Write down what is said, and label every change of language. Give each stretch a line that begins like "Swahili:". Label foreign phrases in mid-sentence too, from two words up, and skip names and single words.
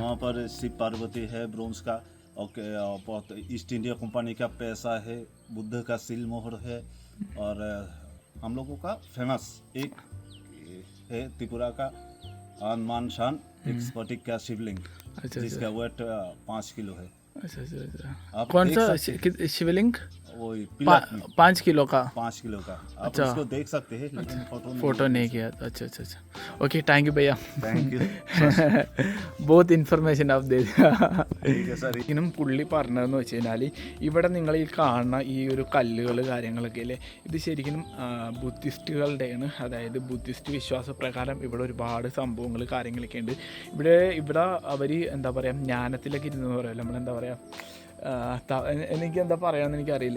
Hindi: वहाँ पर शिव पार्वती है ब्रोंज का, और बहुत ईस्ट इंडिया कंपनी का पैसा है, बुद्ध का सील मोहर है, और हम लोगों का फेमस एक है त्रिपुरा का आनमान शान एक स्फटिक का शिवलिंग, जिसका वेट 5 किलो है। अच्छा। कौन सा शिवलिंग? वो 5 किलो का। 5 किलो का आप उसको देख सकते हैं, लेकिन फोटो नहीं किया। अच्छा।
English: OK, thank you
Hindi: भैया,
English: thank you.
Hindi: बहुत ഇൻഫർമേഷൻ आप दे दिया।
Malayalam: ഇനും പുള്ളി പറഞ്ഞതെന്ന് വെച്ച് കഴിഞ്ഞാൽ, ഇവിടെ നിങ്ങൾ ഈ കാണുന്ന ഈ ഒരു കല്ലുകൾ കാര്യങ്ങളൊക്കെ അല്ലേ, ഇത് ശരിക്കും ബുദ്ധിസ്റ്റുകളുടെയാണ്. അതായത് ബുദ്ധിസ്റ്റ് വിശ്വാസപ്രകാരം ഇവിടെ ഒരുപാട് സംഭവങ്ങൾ കാര്യങ്ങളൊക്കെ ഉണ്ട്. ഇവിടെ അവർ എന്താ പറയുക, ജ്ഞാനത്തിലൊക്കെ ഇരുന്ന് പറയുമല്ലോ, നമ്മളെന്താ പറയുക, എനിക്ക് എന്താ പറയാമെന്ന് എനിക്കറിയില്ല.